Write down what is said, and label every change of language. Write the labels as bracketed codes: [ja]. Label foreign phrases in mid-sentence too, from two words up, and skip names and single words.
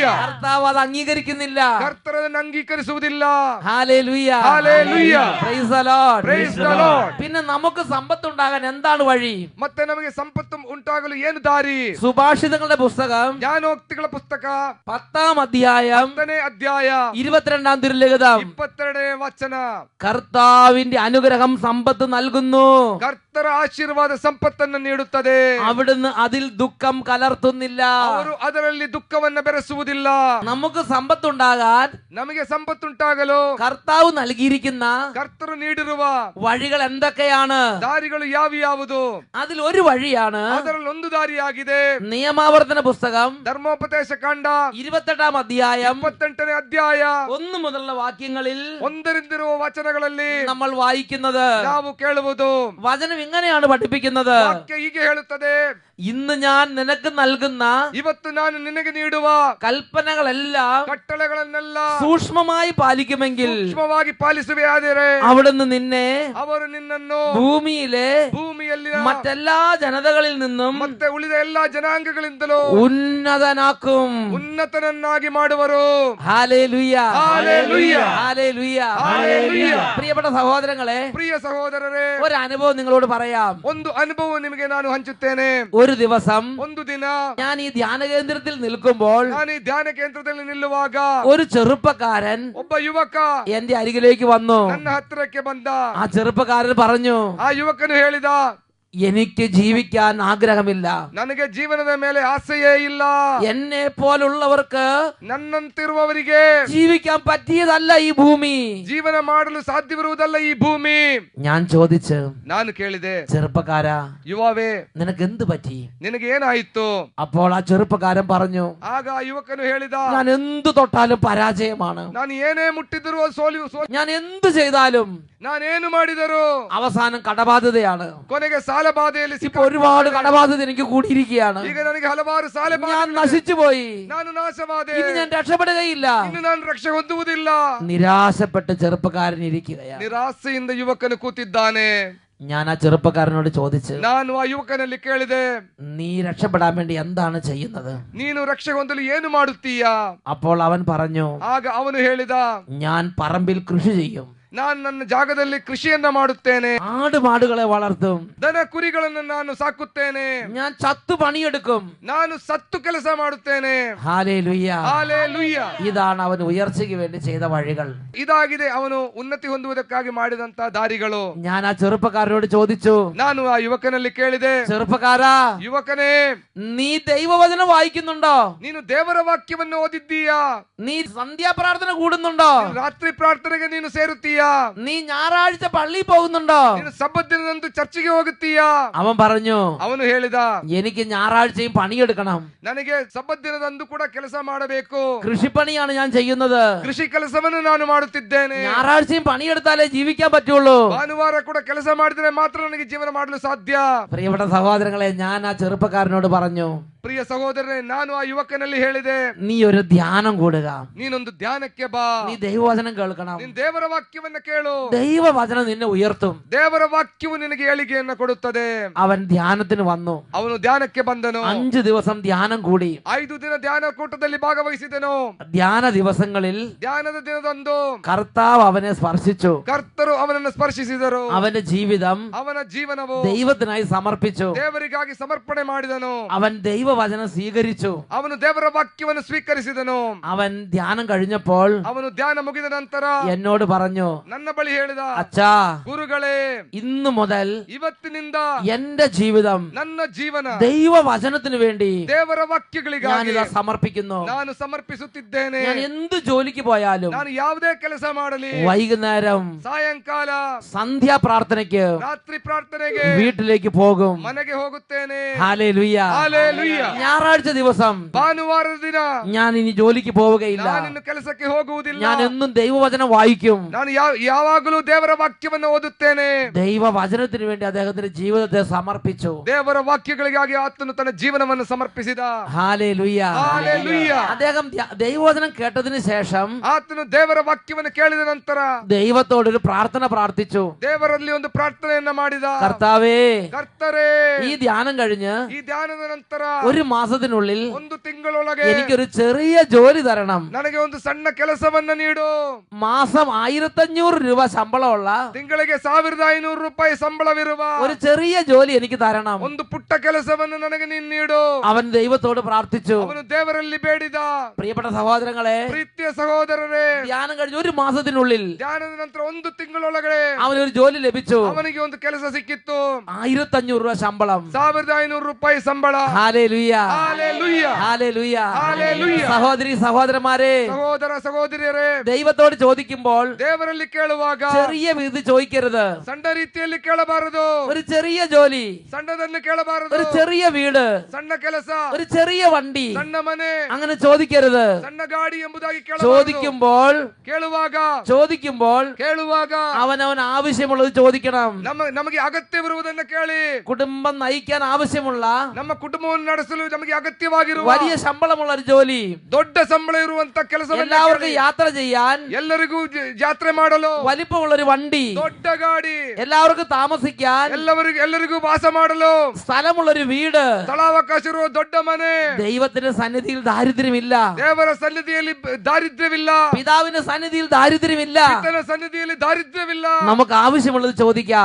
[ml] കർത്താവ് അത് അംഗീകരിക്കുന്നില്ല. [kn] ಕರ್ತರನ್ನು ಅಂಗೀಕರಿಸುವುದಿಲ್ಲ. [ml] ഹല്ലേലൂയ. [kn] ಹಾಲೆಲೂಯ. [en] Praise the Lord. Praise the Lord. [ml] പിന്നെ നമുക്ക് സമ്പത്ത് ഉണ്ടാകാൻ എന്താണ് വഴി? [kn] ಮತ್ತೆ ನಮಗೆ ಸಂಪತ್ತು ಉಂಟಾಗಲು ಏನು ದಾರಿ? [ml] സുഭാഷിതങ്ങളുടെ പുസ്തകം [kn] ಜ್ಞಾನೋಕ್ತಿಗಳ ಪುಸ್ತಕ [ml] 10-ാം അധ്യായം [kn] 10ನೇ ಅಧ್ಯಾಯ [ml] 22-ാം തിരുലിഖിതം [kn] 22ನೇ ವಚನ. [ml] കർത്താവിന്റെ അനുഗ്രഹം സമ്പത്ത് നൽകുന്നു. [kn] ಕರ್ತರ ಆಶೀರ್ವಾದ ಸಂಪತ್ತನ್ನು ನೀಡುತ್ತದೆ. [ml] അവിടുന്ന് അതിൽ ദുഃഖം കലർത്തുന്നില്ല. [kn] ಅವರು ಅದರಲ್ಲಿ ದುಃಖವನ್ನ ಬೆರೆಸುವುದಿಲ್ಲ. [ml] നമുക്ക് സമ്പത്തുണ്ടാകാൻ [kn] ನಮಗೆ ಸಂಪತ್ತುಂಟಾಗಲು [ml] കർത്താവ് നൽകിയിരിക്കുന്ന [kn] ಕರ್ತರು ನೀಡಿರುವ [ml] വഴികൾ എന്തൊക്കെയാണ്? [kn] ದಾರಿಗಳು ಯಾವ್ಯಾವುದು? [ml] അതിൽ ഒരു വഴിയാണ് [kn] ಅದರಲ್ಲಿ ಒಂದು ದಾರಿಯಾಗಿದೆ. [ml] നിയമാവർത്തന പുസ്തകം [kn] ಧರ್ಮೋಪದೇಶ ಕಾಂಡ [ml] 28-ാം അധ്യായം [kn] 28ನೇ ಅಧ್ಯಾಯ [ml] 1 മുതലുള്ള വാക്യങ്ങളിൽ [kn] ಒಂದರಿಂದಿರುವ ವಚನಗಳಲ್ಲಿ [ml] നമ്മൾ വായിക്കുന്നത്, [kn] ನಾವು ಕೇಳುವುದು [ml] വചനം ഇങ്ങനെയാണ് പഠിപ്പിക്കുന്നത്. [kn] ವಾಕ್ಯ ಹೀಗೆ ಹೇಳುತ್ತದೆ. [ml] ഇന്ന് ഞാൻ നിനക്ക് നൽകുന്ന [kn] ಇವತ್ತು ನಾನು ನಿನಗೆ ನೀಡುವ [ml] കൽപ്പനകളെല്ലാം [kn] ಕಟ್ಟಳೆಗಳನ್ನೆಲ್ಲ [ml] സൂക്ഷ്മമായി പാലിക്കുമെങ്കിൽ [kn] ಸೂಕ್ಷ್ಮವಾಗಿ ಪಾಲಿಸುವೆಯಾದರೆ [ml] അവിടുന്ന് നിന്നെ [kn] ಅವರು ನಿನ್ನನ್ನು [ml] ഭൂമിയിലെ [kn] ಭೂಮಿಯಲ್ಲಿನ [ml] മറ്റെല്ലാ ജനതകളിൽ നിന്നും [kn] ಮತ್ತೆ ಉಳಿದ ಎಲ್ಲಾ ಜನಾಂಗಗಳಿಂದಲೂ [ml] ഉന്നതനാക്കും. [kn] ಉನ್ನತನನ್ನಾಗಿ ಮಾಡುವರು. [ml] ഹല്ലേലൂയ. ഹല്ലേലൂയ. ഹല്ലേലൂയ. ഹല്ലേലൂയ. പ്രിയപ്പെട്ട സഹോദരങ്ങളെ, [kn] ಪ್ರಿಯ ಸಹೋದರರೇ, [ml] ഒരു അനുഭവം നിങ്ങളോട് പറയാം. [kn] ಒಂದು ಅನುಭವ ನಿಮಗೆ ನಾನು ಹಂಚುತ್ತೇನೆ. [ml] ഒരു ദിവസം [kn] ಒಂದು ದಿನ [ml] ഞാൻ ഈ ധ്യാന കേന്ദ്രത്തിൽ നിൽക്കുമ്പോൾ [kn] ನಾನು ಈ ಧ್ಯಾನ ಕೇಂದ್ರದಲ್ಲಿ ನಿಲ್ಲುವಾಗ [ml] ഒരു ചെറുപ്പക്കാരൻ [kn] ಒಬ್ಬ ಯುವಕ [ml] എന്റെ അരികിലേക്ക് വന്നു. [kn] ನನ್ನ ಹತ್ತಿರಕ್ಕೆ ಬಂದ. [ml] ആ ചെറുപ്പക്കാരൻ പറഞ്ഞു, [kn] ಆ ಯುವಕನು ಹೇಳಿದ, [ml] എനിക്ക് ജീവിക്കാൻ ആഗ്രഹമില്ല. [kn] ನನಗೆ ಜೀವನದ ಮೇಲೆ ಆಸೆಯೇ ಇಲ್ಲ. [ml] എന്നെ പോലുള്ളവർക്ക് [kn] ನನ್ನಂತಿರುವವರಿಗೆ [ml] ജീവിക്കാൻ പറ്റിയതല്ല ഈ ഭൂമി. [kn] ಜೀವನ ಮಾಡಲು ಸಾಧ್ಯವಿರುವುದಲ್ಲ ಈ ಭೂಮಿ. [ml] ഞാൻ ചോദിച്ചു, [kn] ನಾನು ಕೇಳಿದೆ, [ml] ചെറുപ്പക്കാരാ, [kn] ಯುವವೇ, [ml] നിനക്ക് എന്ത് പറ്റി? [kn] ನಿನಗೆ ಏನಾಯಿತು? [ml] അപ്പോൾ ആ ചെറുപ്പക്കാരൻ പറഞ്ഞു, [kn] ಆಗ ಆ ಯುವಕನು ಹೇಳಿದ, [ml] ഞാൻ എന്ത് തൊട്ടാലും പരാജയമാണ്. [kn] ನಾನು ಏನೇ ಮುಟ್ಟಿದರೂ ಅದು ಸೋಲು. [ml] ഞാൻ എന്ത് ചെയ്താലും [kn] ನಾನೇನು ಮಾಡಿದರೂ [ml] അവസാനം കടബാധ്യതയാണ്. [kn] ಕೊನೆಗೆ ಸಾಲ ಬಾಧೆಯಲ್ಲಿ [ml] ഇപ്പൊ ഒരുപാട് കടബാധ്യത എനിക്ക് കൂടിയിരിക്കുകയാണ്. [kn] ಈಗ ನನಗೆ ಹಲವಾರು ಸಾಲ [ml] ഞാൻ നശിച്ചു പോയി. [kn] ನಾನು ನಾಶವಾದೆ. [ml] ഇനി ഞാൻ രക്ഷപ്പെടുകയില്ല. [kn] ಇನ್ನು ನಾನು ರಕ್ಷೆ ಹೊಂದುವುದಿಲ್ಲ. [ml] നിരാശപ്പെട്ട് ചെറുപ്പക്കാരൻ ഇരിക്കുകയാണ്. [kn] ನಿರಾಸೆಯಿಂದ ಯುವಕನು ಕೂತಿದ್ದಾನೆ. [ml] ഞാൻ ആ ചെറുപ്പക്കാരനോട് ചോദിച്ചു, [kn] ನಾನು ಆ ಯುವಕನಲ್ಲಿ ಕೇಳಿದೆ, [ml] നീ രക്ഷപ്പെടാൻ വേണ്ടി എന്താണ് ചെയ്യുന്നത്? [kn] ನೀನು ರಕ್ಷೆ ಹೊಂದಲು ಏನು ಮಾಡುತ್ತೀಯಾ? [ml] അപ്പോൾ അവൻ പറഞ്ഞു, [kn] ಆಗ ಅವನು ಹೇಳಿದ, [ml] ഞാൻ പറമ്പിൽ കൃഷി ചെയ്യും. [kn] ನಾನು ನನ್ನ ಜಾಗದಲ್ಲಿ ಕೃಷಿಯನ್ನ ಮಾಡುತ್ತೇನೆ. [ml] ആടുമാടുകളെ വളർത്തും. [kn] ದನ ಕುರಿಗಳನ್ನು ನಾನು ಸಾಕುತ್ತೇನೆ. [ml] ഞാൻ ചത്തു പണിയെടുക്കും. [kn] ನಾನು ಸತ್ತು ಕೆಲಸ ಮಾಡುತ್ತೇನೆ. [ml] ഹല്ലേലൂയ. [kn] ಹಾಲೆಲೂಯ. [ml] ഇതാണ് അവൻ ഉയർച്ചയ്ക്ക് വേണ്ടി ചെയ്ത വഴികൾ. [kn] ಇದಾಗಿದೆ ಅವನು ಉನ್ನತಿ ಹೊಂದುವುದಕ್ಕಾಗಿ ಮಾಡಿದಂತ ದಾರಿಗಳು. [ml] ഞാൻ ആ ചെറുപ്പക്കാരനോട് ചോദിച്ചു, [kn] ನಾನು ಆ ಯುವಕನಲ್ಲಿ ಕೇಳಿದೆ, [ml] ചെറുപ്പക്കാരാ, [kn] ಯುವಕನೇ, [ml] നീ ദൈവവചനം വായിക്കുന്നുണ്ടോ? [kn] ನೀನು ದೇವರ ವಾಕ್ಯವನ್ನು ಓದಿದ್ದೀಯಾ? [ml] നീ സന്ധ്യാപ്രാർത്ഥന കൂടുന്നുണ്ടോ? [kn] ರಾತ್ರಿ ಪ್ರಾರ್ಥನೆಗೆ ನೀನು ಸೇರುತ್ತೀಯಾ? [ml] നീ ഞായറാഴ്ച പള്ളിയിൽ പോകുന്നുണ്ടോ? [kn] ನೀನು ಸಬ್ಬತ್ ದಿನದಂದು ಚರ್ಚಿಗೆ ಹೋಗುತ್ತೀಯಾ? [ml] അവൻ പറഞ്ഞു, [kn] ಅವನು ಹೇಳಿದ, [ml] എനിക്ക് ഞായറാഴ്ചയും പണിയെടുക്കണം. [kn] ನನಗೆ ಸಬ್ಬತ್ ದಿನದಂದು ಕೂಡ ಕೆಲಸ ಮಾಡಬೇಕು. [ml] കൃഷിപ്പണിയാണ് ഞാൻ ചെയ്യുന്നത്. [kn] ಕೃಷಿ ಕೆಲಸವನ್ನು ನಾನು ಮಾಡುತ್ತಿದ್ದೇನೆ. [ml] ഞായറാഴ്ചയും പണിയെടുത്താലേ ജീവിക്കാൻ പറ്റുള്ളൂ. [kn] ಭಾನುವಾರ ಕೂಡ ಕೆಲಸ ಮಾಡಿದ್ರೆ ಮಾತ್ರ ನನಗೆ ಜೀವನ ಮಾಡಲು ಸಾಧ್ಯ. [ml] പ്രിയപ്പെട്ട സഹോദരങ്ങളെ, ഞാൻ ആ ചെറുപ്പക്കാരനോട് പറഞ്ഞു, [kn] ಪ್ರಿಯ ಸಹೋದರನೇ, ನಾನು ಆ ಯುವಕನಲ್ಲಿ ಹೇಳಿದೆ, [ml] നീ ഒരു ധ്യാനം കൂടുക. [kn] ನೀನೊಂದು ಧ್ಯಾನಕ್ಕೆ ಬಾ. [ml] നീ ദൈവവചനം കേൾക്കണം. [kn] ನೀನು ದೇವರ ವಾಕ್ಯವನ್ನ ಕೇಳು. [ml] ദൈവവചനം നിന്നെ ഉയർത്തും. [kn] ದೇವರ ವಾಕ್ಯವು ನಿನಗೆ ಏಳಿಗೆಯನ್ನು ಕೊಡುತ್ತದೆ. [ml] അവൻ ധ്യാനത്തിന് വന്നു. [kn] ಅವನು ಧ್ಯಾನಕ್ಕೆ ಬಂದನು. [ml] 5 ദിവസം ധ്യാനം കൂടി. [kn] 5 ದಿನ ಧ್ಯಾನ ಕೂಟದಲ್ಲಿ ಭಾಗವಹಿಸಿದನು. [ml] ധ്യാന ദിവസങ്ങളിൽ [kn] ಧ್ಯಾನದ ದಿನದಂದು [ml] കർത്താവ് അവനെ സ്പർശിച്ചു. [kn] ಕರ್ತರು ಅವನನ್ನು ಸ್ಪರ್ಶಿಸಿದರು. [ml] അവന്റെ ജീവിതം [kn] ಅವನ ಜೀವನವು [ml] ദൈവത്തിനായി സമർപ്പിച്ചു. [kn] ದೇವರಿಗಾಗಿ ಸಮರ್ಪಣೆ ಮಾಡಿದನು. [ml] അവൻ ദൈവവചനം ദൈവവചനം സ്വീകരിച്ചു. [kn] ಅವನು ದೇವರ ವಾಕ್ಯವನ್ನು ಸ್ವೀಕರಿಸಿದನು. [ml] അവൻ ധ്യാനം കഴിഞ്ഞപ്പോൾ [kn] ಅವನು ಧ್ಯಾನ ಮುಗಿದ ನಂತರ [ml] എന്നോട് പറഞ്ഞു, [kn] ನನ್ನ ಬಳಿ ಹೇಳಿದ, [ml] അച്ഛാ, [kn] ಗುರುಗಳೇ, [ml] ഇന്നു മുതൽ [kn] ಇವತ್ತಿನಿಂದ [ml] എന്റെ ജീവിതം [kn] ನನ್ನ ಜೀವನ [ml] ദൈവവചനത്തിന് വേണ്ടി [kn] ದೇವರ ವಾಕ್ಯಗಳಿಗಾಗಿ [ml] ഞാനിതാ സമർപ്പിക്കുന്നു. [kn] ನಾನು ಸಮರ್ಪಿಸುತ್ತಿದ್ದೇನೆ. [ml] ഞാൻ എന്ത് ജോലിക്ക് പോയാലും, [kn] ನಾನು ಯಾವುದೇ ಕೆಲಸ ಮಾಡಲಿ, [ml] വൈകുന്നേരം [kn] ಸಾಯಂಕಾಲ [ml] സന്ധ്യാ പ്രാർത്ഥനയ്ക്ക് [kn] ರಾತ್ರಿ ಪ್ರಾರ್ಥನೆಗೆ [ml] വീട്ടിലേക്ക് പോകും. [kn] ಮನೆಗೆ ಹೋಗುತ್ತೇನೆ. [ml] ഹല്ലേലൂയ. [kn] ಹಾಲೆಲೂಯ. [ml] ഞായറാഴ്ച ദിവസം [kn] ಭಾನುವಾರದ ದಿನ [ml] ഞാൻ ಇനി ജോലിക്ക് പോവുകയില്ല. [kn] ನಾನಿನ್ನು ಕೆಲಸಕ್ಕೆ ಹೋಗುವುದಿಲ್ಲ. [ml] ഞാൻ എന്നും ദൈവവചനം വായിക്കും. [kn] ನಾನು ಯಾವಾಗಲೂ ದೇವರ ವಾಕ್ಯವನ್ನು ಓದುತ್ತೇನೆ. [ml] ദൈവവചനത്തിന് വേണ്ടി അദ്ദേഹത്തിന്റെ ജീവിതത്തെ സമർപ്പിച്ചു. [kn] ದೇವರ ವಾಕ್ಯಗಳಿಗಾಗಿ ಆತನು ತನ್ನ ಜೀವನವನ್ನು ಸಮರ್ಪಿಸಿದ. [ml] ഹല്ലേലൂയ. [kn] ಹಾಲೆಲೂಯ. [ml] അദ്ദേഹം ദൈവവചനം കേട്ടതിന് ശേഷം [kn] ಆತನು ದೇವರ ವಾಕ್ಯವನ್ನು ಕೇಳಿದ ನಂತರ [ml] ദൈവത്തോടൊരു പ്രാർത്ഥന പ്രാർത്ഥിച്ചു. [kn] ದೇವರಲ್ಲಿ ಒಂದು ಪ್ರಾರ್ಥನೆಯನ್ನ ಮಾಡಿದ. [ml] കർത്താവേ, [kn] ಕರ್ತರೇ, [ml] ഈ ധ്യാനം കഴിഞ്ഞ് [kn] ಈ ಧ್ಯಾನದ ನಂತರ [ml] ഒരു മാസത്തിനുള്ളിൽ [kn] ಒಂದು ತಿಂಗಳೊಳಗೆ [ml] എനിക്കൊരു ചെറിയ ജോലി തരണം. [kn] ನನಗೆ ಒಂದು ಸಣ್ಣ ಕೆಲಸವನ್ನ ನೀಡು. [ml] മാസം 1500 രൂപ ശമ്പളമുള്ള [kn] ತಿಂಗಳಿಗೆ 1500 ರೂಪಾಯಿ ಸಂಬಳವಿರುವ [ml] ഒരു ചെറിയ ജോലി എനിക്ക് തരണം. [kn] ಒಂದು ಪುಟ್ಟ ಕೆಲಸವನ್ನು ನನಗೆ ನೀನು ನೀಡು. [ml] അവൻ ദൈവത്തോട് പ്രാർത്ഥിച്ചു. [kn] ಅವನು ದೇವರಲ್ಲಿ ಬೇಡಿದ. [ml] പ്രിയപ്പെട്ട സഹോദരങ്ങളെ, [kn] ಪ್ರೀತಿಯ ಸಹೋದರರೇ, [ml] ധ്യാനം കഴിഞ്ഞ് ഒരു മാസത്തിനുള്ളിൽ [kn] ಧ್ಯಾನದ ನಂತರ ಒಂದು ತಿಂಗಳೊಳಗಡೆ [ml] അവനൊരു ജോലി ലഭിച്ചു. [kn] ಅವನಿಗೆ ಒಂದು ಕೆಲಸ ಸಿಕ್ಕಿತ್ತು. [ml] 1500 രൂപ ശമ്പളം. [kn] 1500 ರೂಪಾಯಿ ಸಂಬಳ. [ml] ഹല്ലേലൂയ. [kn] ಹಾಲೆಲೂಯ. [ml] ഹല്ലേലൂയ. ഹല്ലേലൂയ. സഹോദരി സഹോദരന്മാരെ, [kn] ಸಹೋದರ ಸಹೋದರಿಯರೇ, [ml] ദൈവത്തോട് ചോദിക്കുമ്പോൾ [kn] ದೇವರಲ್ಲಿ ಕೇಳುವಾಗ [ml] ചെറിയ വിധി ചോദിക്കരുത്. [kn] ಸಣ್ಣ ರೀತಿಯಲ್ಲಿ ಕೇಳಬಾರದು. [ml] ഒരു ചെറിയ ജോലി, [kn] ಸಣ್ಣದನ್ನು ಕೇಳಬಾರದು. [ml] ഒരു ചെറിയ വീട്, [kn] ಸಣ್ಣ ಕೆಲಸ, [ml] ഒരു ചെറിയ വണ്ടി, [kn] ಸಣ್ಣ ಮನೆ, [ml] അങ്ങനെ ചോദിക്കരുത്. [kn] ಸಣ್ಣ ಗಾಡಿ ಎಂಬುದಾಗಿ ಕೇಳಬಾರದು. [ml] ചോദിക്കുമ്പോൾ [kn] ಕೇಳುವಾಗ [ml] അവനവൻ ആവശ്യമുള്ളത് ചോദിക്കണം. [kn] ನಮಗೆ ಅಗತ್ಯವಿರುವುದನ್ನು ಕೇಳಿ. [ml] കുടുംബം നയിക്കാൻ ആവശ്യമുള്ള [kn] ನಮ್ಮ ಕುಟುಂಬವನ್ನು ನಡೆಸಲು ನಮಗೆ ಅಗತ್ಯವಾಗಿರುವ [ml] വലിയ ശമ്പളമുള്ള ഒരു ജോലി, [kn] ದೊಡ್ಡ ಸಂಬಳ ಇರುವಂತ ಕೆಲಸವನ್ನು [ml] എല്ലാവർക്കും യാത്ര ചെയ്യാൻ [kn] ಎಲ್ಲರಿಗೂ ಯಾತ್ರೆ ಮಾಡಲು [ml] വലിപ്പമുള്ള ഒരു വണ്ടി, [kn] ದೊಡ್ಡ ಗಾಡಿ, [ml] എല്ലാവർക്കും താമസിക്കാൻ [kn] ಎಲ್ಲರಿಗೂ ವಾಸ ಮಾಡಲು [ml] സ്ഥലമുള്ള ഒരു വീട്, [kn] ಸ್ಥಳಾವಕಾಶ ಇರುವ ದೊಡ್ಡ ಮನೆ. [ml] ദൈവത്തിന്റെ സന്നിധിയിൽ ദാരിദ്ര്യമില്ല. [kn] ದೇವರ ಸನ್ನಿಧಿಯಲ್ಲಿ ದಾರಿದ್ರ್ಯವಿಲ್ಲ. [ml] പിതാവിന്റെ സന്നിധിയിൽ ദാരിദ്ര്യമില്ല. [kn] ಪಿತನ ಸನ್ನಿಧಿಯಲ್ಲಿ ದಾರಿದ್ರ್ಯವಿಲ್ಲ. [ml] നമുക്ക് ആവശ്യമുള്ളത് ചോദിക്കാം.